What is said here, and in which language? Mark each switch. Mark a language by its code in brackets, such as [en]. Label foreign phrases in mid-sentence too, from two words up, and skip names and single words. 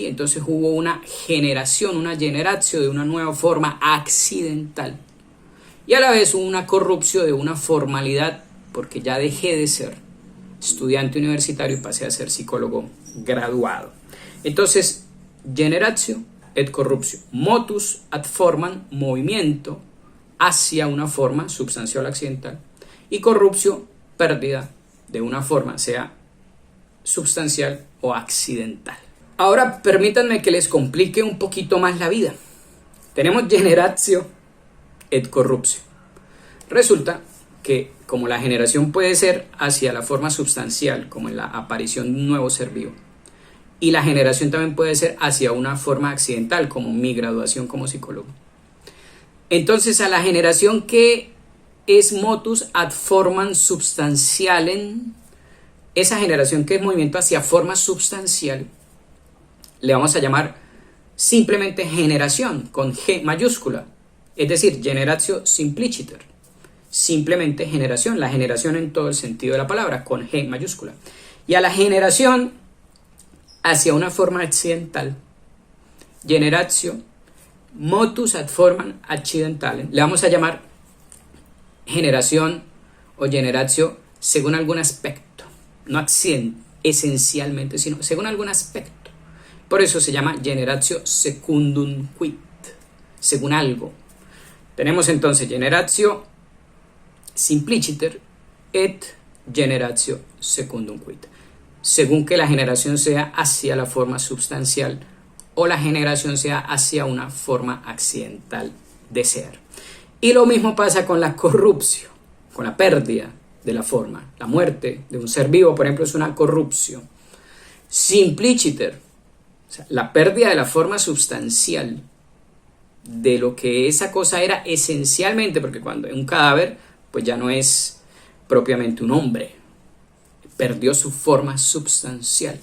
[es] Entonces hubo una generación, una generatio de una nueva forma accidental, y a la vez hubo una corrupción de una formalidad, porque ya dejé de ser estudiante universitario y pasé a ser psicólogo graduado. Entonces, [la] generatio et corruptio, motus ad formam, [es] movimiento hacia una forma sustancial accidental, y corruptio, pérdida de una forma, sea sustancial o accidental. Ahora permítanme que les complique un poquito más la vida. [la] Tenemos generatio et corruptio. [es] Resulta que como la generación puede ser hacia la forma sustancial, como en la aparición de un nuevo ser vivo, y la generación también puede ser hacia una forma accidental, como mi graduación como psicólogo. Entonces, a la generación que es [la] motus ad formam substantialem, [es] esa generación que es movimiento hacia forma substancial, le vamos a llamar simplemente generación, con G mayúscula, es decir, [la] generatio simpliciter, [es] simplemente generación, la generación en todo el sentido de la palabra, con G mayúscula. Y a la generación hacia una forma accidental, [la] generatio motus ad formam accidentalem, [es] le vamos a llamar generación o generatio según algún aspecto, no esencialmente, sino según algún aspecto. Por eso se llama [la] generatio secundum quid, [es] según algo. Tenemos entonces [la] generatio simpliciter et generatio secundum quid, [es] según que la generación sea hacia la forma sustancial o la generación sea hacia una forma accidental de ser. Y lo mismo pasa con la corrupción, con la pérdida de la forma. La muerte de un ser vivo, por ejemplo, es una corrupción. Simpliciter, o sea, la pérdida de la forma sustancial de lo que esa cosa era esencialmente, porque cuando es un cadáver, pues ya no es propiamente un hombre, perdió su forma substancial.